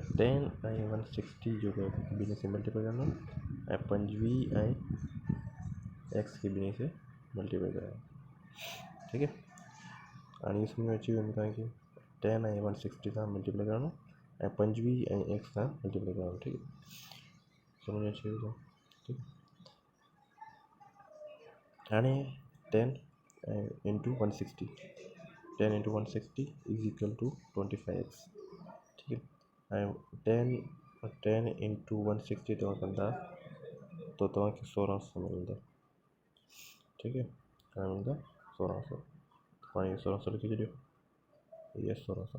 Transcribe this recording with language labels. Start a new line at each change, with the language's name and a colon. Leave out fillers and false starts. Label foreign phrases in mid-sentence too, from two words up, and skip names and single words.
Sindhi: हाणे 10 ऐं 160 जो ॿिन्ही से मल्टीप्लाई करणो आहे ऐं 25 ऐं एक्स खे ॿिन्ही से मल्टीप्लाई करणो आहे। ठीकु आहे। हाणे इहो सम्झ में अची वेंदो तव्हांखे 10 ऐं 160 सां मल्टीप्लाई करणो ऐं 25 ऐं एक्स सां मल्टीप्लाई करणो। ठीकु आहे। सम्झ में अची वेंदो। ठीकु आहे। हाणे 10 ऐं इंटू 160 10 इंटू 160
English: is equal to
Sindhi: 25x। ठीकु आहे। ऐं 10 इंटू 160 तव्हां कंदा त तव्हांखे 1600 मिलंदा। ठीकु आहे। हाणे मिलंदा 1600। पाण 1600 लिखी छॾियो। इहा 1600।